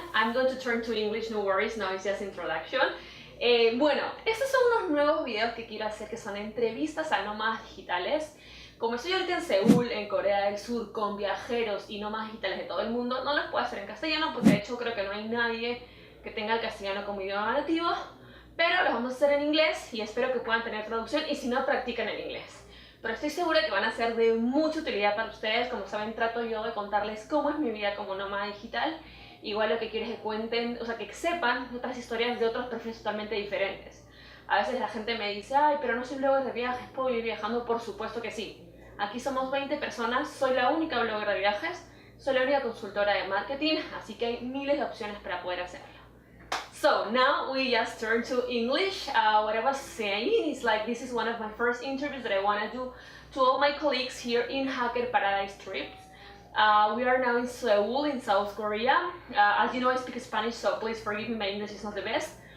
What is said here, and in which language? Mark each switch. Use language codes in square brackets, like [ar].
[en] I'm going to turn to English, no worries, no it's just introduction. [es] Bueno, estos son unos nuevos videos que quiero hacer que son entrevistas a nómadas digitales. Como estoy ahorita en Seúl, en Corea del Sur, con viajeros y nómadas digitales de todo el mundo, no los puedo hacer en castellano porque de hecho creo que no hay nadie que tenga el castellano como idioma nativo, pero los vamos a hacer en inglés y espero que puedan tener traducción y si no, practican en inglés. Pero estoy segura que van a ser de mucha utilidad para ustedes. Como saben, trato yo de contarles cómo es mi vida como nómada digital. Igual lo que quiero es que cuenten, o sea, que sepan otras historias de otros perfiles totalmente diferentes. A veces la gente me dice, ay, pero no soy blogger de viajes, ¿puedo ir viajando? Por supuesto que sí. Aquí somos 20 personas, soy la única blogger de viajes, soy la única consultora de marketing, así que hay miles de opciones para poder hacerlo. [en] So now we just turn to English. What I was saying is like this is one of my first interviews that I want to do to all my colleagues here in Hacker Paradise Trips. We are now in Seoul in South Korea. As you know, I speak Spanish, so please forgive me, my English is not the best.